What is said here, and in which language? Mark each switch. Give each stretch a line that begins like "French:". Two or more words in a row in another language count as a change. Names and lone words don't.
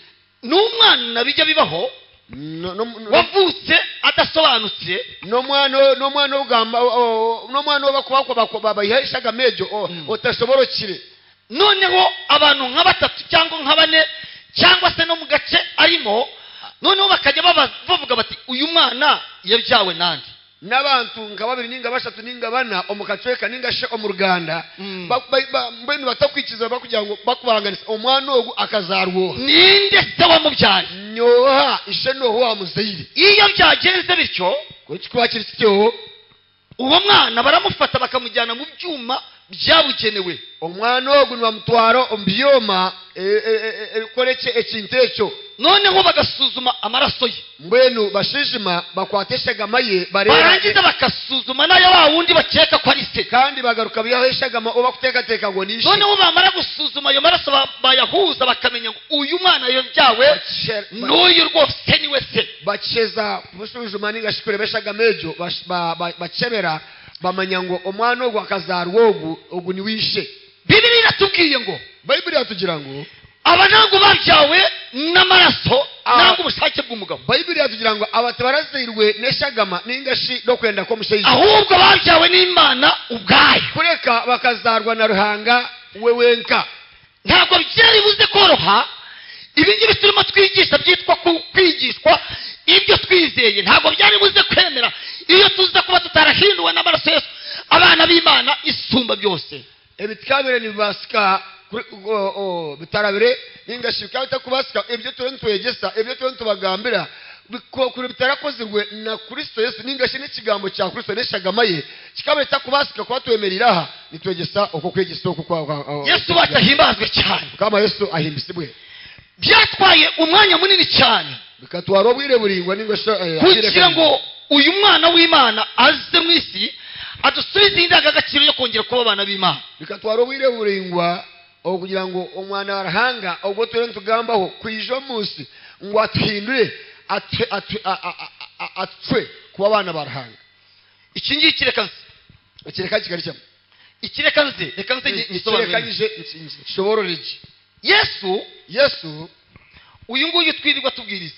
Kinyarwanda: N'umwana bijya bibaho wavutse adasobanutse
Nyankole: n'umwana ugamba n'umwana bakubako babahishaga mejo otashoborokire.
Kinyarwanda: Noneho abantu nka batatu cyangwa nka bane cyangwa se no mu gace arimo noneho bakajya bavuga bati uyu mwana yabyawe nandi.
Nyankole: N'abantu nka babiri ninga bashatu ninga bana omukacweka ninga she omuruganda mbene batakwikiza bakugira ngo bakubanganisa omwana ogu akazarwo
Kinyarwanda: ninde se wamubyaye
Nyankole: nyoha ishe noho wamuzeyire.
Kinyarwanda: Iyo byagenze bityo kuki kwakira cyo uwo mwana baramufata bakamujyana mu byuma byabugenewe.
Nyankole: omwana ogu nibamutwara omu byoma ebikoreki ekintu ekyo
Kinyarwanda: noneho bagasuzuma amaraso ye,
Nyankole: mbwenu bashishima bakwata eshagama ye
Kinyarwanda: barangiza bakasuzuma n'ayo wa wundi bakeka ko ari se,
Nyankole: kandi bagaruka biyaho eshagama oba kuteekateeka ngo nishe.
Kinyarwanda: noneho bamara gusuzuma ayo maraso bayahuza bakamenya ngo uyu mwana yabyawe n'uyu rwose niwe se.
Nyankole: bakisheza kubusuzuma ningashi kureba eshagama egyo bakebera bamanya ngo omwana ogu akazaarwa ogu niwishe.
Kinyarwanda: Bibiri iratubwiye ngo,
Nyankole: bayibuli yatugira ngo
Kinyarwanda: aba ntabwo babyawe n'amaraso ntabwo ubushake bw'umugabo,
Nyankole: bayibuli yatugira ngo abati barazirwe n'eshagama ningashi no kwenda ko mushaija,
Kinyarwanda: ahubwo babyawe n'Imana ubwayo.
Nyankole: kureka bakazarwa na Ruhanga we wenka.
Kinyarwanda: Ntabwo byari buze koroha ibi ngibi turimo twigisha byitwa kwigishwa ibyo twizeye, ntabwo byari buze kwemera iyo tuza kuba tutarahinduwe n'amaraso Yesu. Abana b'Imana isumba byose
Nyankole: ebitikabire nibasika bitarabire ningashi bikaba bitakubasika ibyo twegesa ibyo tubagambira kuri bitarakozirwe na Kristo Yesu ningashi n'ikigambo cya Kristo n'eshagama ye kikaba bitakubasika kuba twemereraha nitwegesa uko kwegesa uko kwa
Kinyarwanda: Yesu batahimbazwe cyane,
Nyankole: kama Yesu ahimbisibwe.
Kinyarwanda: byatwaye umwanya munini cyane
Nyankole: bikatwara obwire buringwa ningashi
Kinyarwanda: kugira ngo uyu mwana w'Imana aze mu isi adusubize indangagaciro yo kongera kuba abana b'Imana.
Nyankole: bikatwara obwire buringwa kugira ngo omwana wa Ruhanga ubwo twere tugambaho kwijo munsi ngo atuhindure atwe kuba abana ba Ruhanga.
Kinyarwanda: Iki ngiki reka kigari cyamo reka nze ngisobanurije nshobororeje Yesu uyu nguyu twirirwa tubwiriza,